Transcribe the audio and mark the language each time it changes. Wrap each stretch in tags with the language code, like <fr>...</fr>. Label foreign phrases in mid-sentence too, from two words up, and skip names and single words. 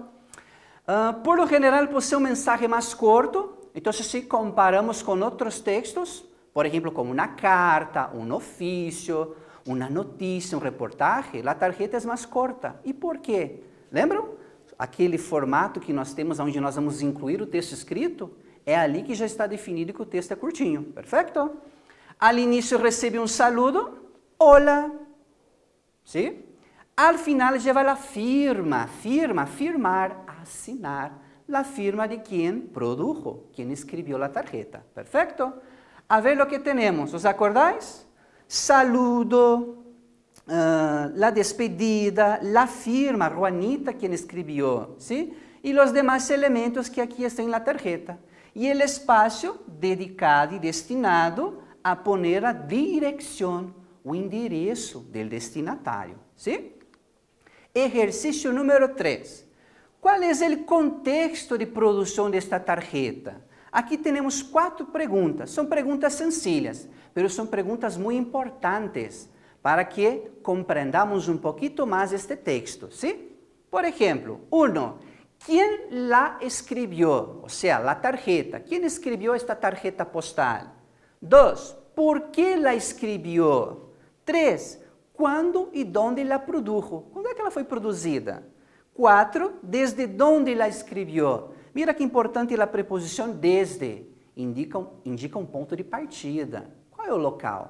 <es>Por lo general,</es> <pt>por ser um mensagem mais curto, então se comparamos com outros textos, por exemplo, como uma carta, um ofício, uma notícia, um reportagem, a tarjeta é mais curta. E por quê? Lembram? Aquele formato que nós temos, onde nós vamos incluir o texto escrito, é ali que já está definido que o texto é curtinho, perfeito?</pt> <es>Al início recebe um saludo, hola, ¿sí? Al final lleva la firma, firmar, assinar, la firma de quien produjo, quien escribió la tarjeta, perfecto? A ver lo que tenemos, ¿os acordáis? Saludo, la despedida, la firma, Juanita quien escribió, ¿sí? Y los demás elementos que aquí están en la tarjeta. Y el espacio dedicado y destinado a poner</es> <pt>a direção, o endereço do destinatário,</pt> <es>¿sí?</es> <pt>Exercício número 3. Qual é o contexto de produção desta tarjeta? Aqui temos 4 perguntas. São perguntas sencillas, mas são perguntas muito importantes para que compreendamos um pouquinho mais este texto, ¿sí? Por exemplo,</pt> <es>1. ¿Quién la escribió? O sea, la tarjeta. ¿Quién escribió esta tarjeta postal? 2. ¿Por qué la escribió? 3. ¿Cuándo y dónde la produjo? ¿Cuándo es que</es> <pt>ela foi produzida?</pt> <es>4. ¿Desde dónde la escribió?</es> <pt>Mira que importante a preposição desde. Indica um ponto de partida. Qual é o local?</pt>